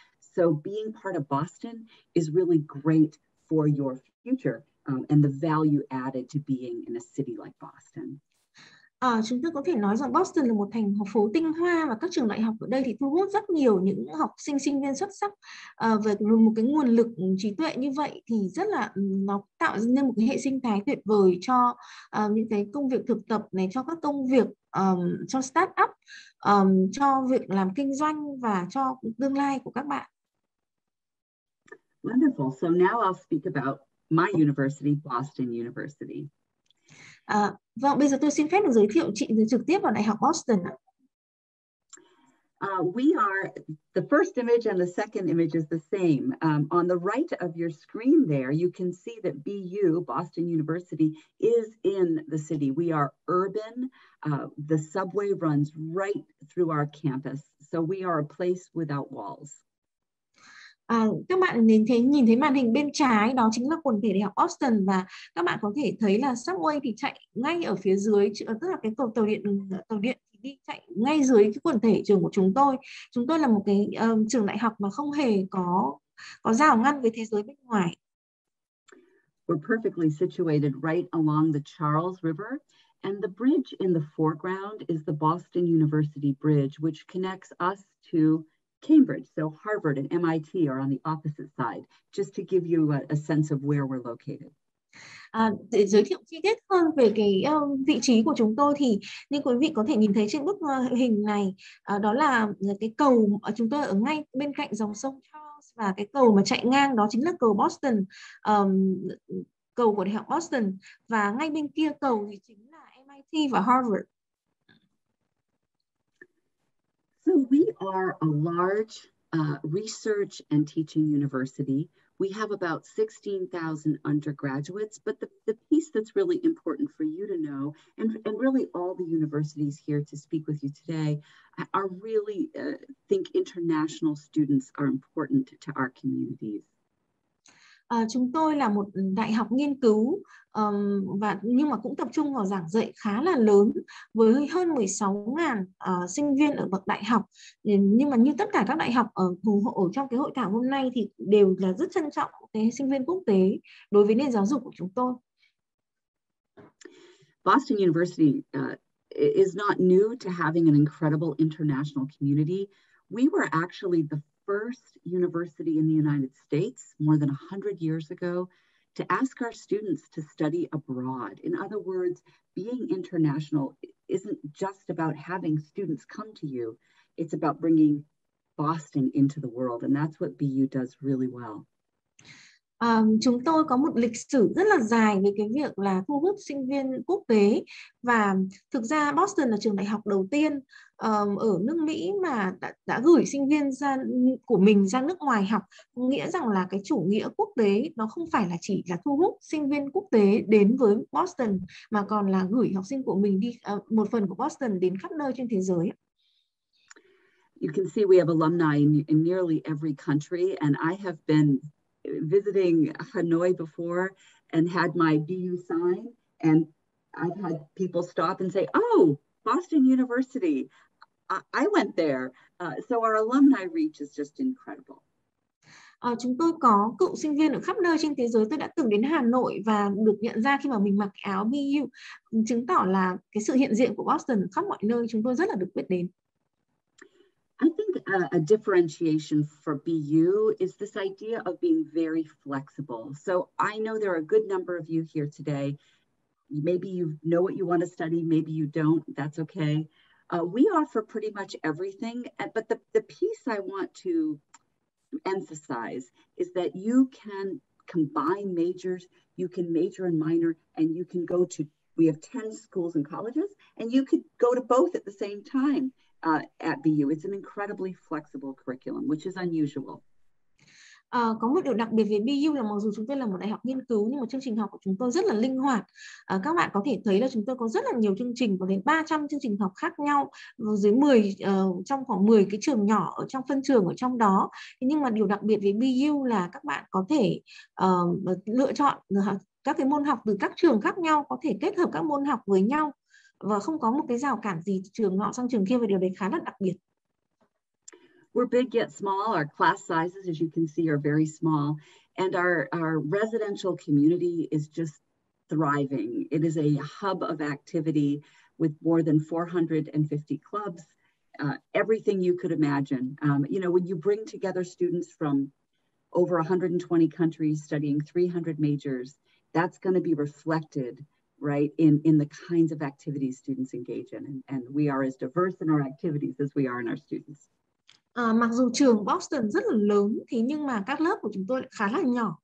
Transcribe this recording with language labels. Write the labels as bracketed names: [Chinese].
[English] So being part of Boston is really great for your future, and the value added to being in a city like Boston. [Vietnamese] Chúng tôi có thể nói rằng Boston là một thành phố tinh hoa và các trường đại học ở đây thì thu hút rất nhiều những học sinh, sinh viên xuất sắc. Về một cái nguồn lực trí tuệ như vậy thì rất là nó tạo nên một cái hệ sinh thái tuyệt vời cho những cái công việc thực tập này, cho các công việc cho start-up, cho việc làm kinh doanh và cho tương lai của các bạn. [English] Wonderful. So now I'll speak about my university, Boston University. [Vietnamese] Vâng, bây giờ tôi xin phép được giới thiệu chị trực tiếp vào Đại học Boston ạ. [English] We are, the first image and the second image is the same. On the right of your screen there, you can see that BU, Boston University, is in the city. We are urban. The subway runs right through our campus. So we are a place without walls. [Vietnamese] Các bạn nhìn thấy màn hình bên trái, đó chính là quần thể Đại học Boston, và các bạn có thể thấy là subway thì chạy ngay ở phía dưới, tức là cái tàu điện thì đi chạy ngay dưới cái quần thể trường của chúng tôi. Chúng tôi là một cái trường đại học mà không hề có rào ngăn với thế giới bên ngoài. [English] We're perfectly situated right along the Charles River, and the bridge in the foreground is the Boston University Bridge, which connects us to Cambridge, so Harvard and MIT are on the opposite side, just to give you a sense of where we're located. [Vietnamese] Để giới thiệu chi tiết hơn về cái vị trí của chúng tôi thì như quý vị có thể nhìn thấy trên bức hình này, đó là cái cầu, chúng tôi ở ngay bên cạnh dòng sông Charles, và cái cầu mà chạy ngang đó chính là cầu Boston, cầu của Đại học Boston, và ngay bên kia cầu thì chính là MIT và Harvard. [English] So we are a large research and teaching university. We have about 16,000 undergraduates, but the piece that's really important for you to know, and really all the universities here to speak with you today, are really think international students are important to our communities. [Vietnamese] Chúng tôi là một đại học nghiên cứu, nhưng mà cũng tập trung vào giảng dạy khá là lớn với hơn 16.000 sinh viên ở bậc đại học. Nhưng mà như tất cả các đại học ở trong cái hội thảo hôm nay thì đều là rất trân trọng cái sinh viên quốc tế đối với nền giáo dục của chúng tôi. [English] Boston University is not new to having an incredible international community. We were actually the first university in the United States more than 100 years ago to ask our students to study abroad. In other words, being international isn't just about having students come to you. It's about bringing Boston into the world, and that's what BU does really well. [Vietnamese] Chúng tôi có một lịch sử rất là dài về cái việc là thu hút sinh viên quốc tế, và thực ra Boston là trường đại học đầu tiên ở nước Mỹ mà đã gửi sinh viên của mình ra nước ngoài học. Nghĩa rằng là cái chủ nghĩa quốc tế nó không phải là chỉ là thu hút sinh viên quốc tế đến với Boston, mà còn là gửi học sinh của mình đi, một phần của Boston đến khắp nơi trên thế giới. [English] You can see we have alumni in nearly every country, and I have been visiting Hanoi before and had my BU sign, and I've had people stop and say, "Oh, Boston University, I went there." So our alumni reach is just incredible. [Vietnamese] Chúng tôi có cựu sinh viên ở khắp nơi trên thế giới. Tôi đã từng đến Hà Nội và được nhận ra khi mà mình mặc áo BU, chứng tỏ là cái sự hiện diện của Boston khắp mọi nơi. Chúng tôi rất là được biết đến. [English] I think a differentiation for BU is this idea of being very flexible. So I know there are a good number of you here today. Maybe you know what you want to study, maybe you don't, that's okay. We offer pretty much everything, but the piece I want to emphasize is that you can combine majors. You can major and minor, and you can go to, we have 10 schools and colleges, and you could go to both at the same time at BU. It's an incredibly flexible curriculum, which is unusual. [Vietnamese] Có một điều đặc biệt về BU là mặc dù chúng tôi là một đại học nghiên cứu nhưng mà chương trình học của chúng tôi rất là linh hoạt. Các bạn có thể thấy là chúng tôi có rất là nhiều chương trình, có đến 300 chương trình học khác nhau dưới 10 trong khoảng 10 cái trường nhỏ ở trong phân trường ở trong đó. Nhưng mà điều đặc biệt về BU là các bạn có thể lựa chọn các cái môn học từ các trường khác nhau, có thể kết hợp các môn học với nhau và không có một cái rào cản gì trường nọ sang trường kia, và điều đấy khá là đặc biệt. [English] We're big yet small. Our class sizes, as you can see, are very small. And our residential community is just thriving. It is a hub of activity with more than 450 clubs, everything you could imagine. You know, when you bring together students from over 120 countries studying 300 majors, that's going to be reflected, right, in the kinds of activities students engage in. And we are as diverse in our activities as we are in our students. [Vietnamese] Mặc dù trường Boston rất là lớn, thế nhưng mà các lớp của chúng tôi khá là nhỏ.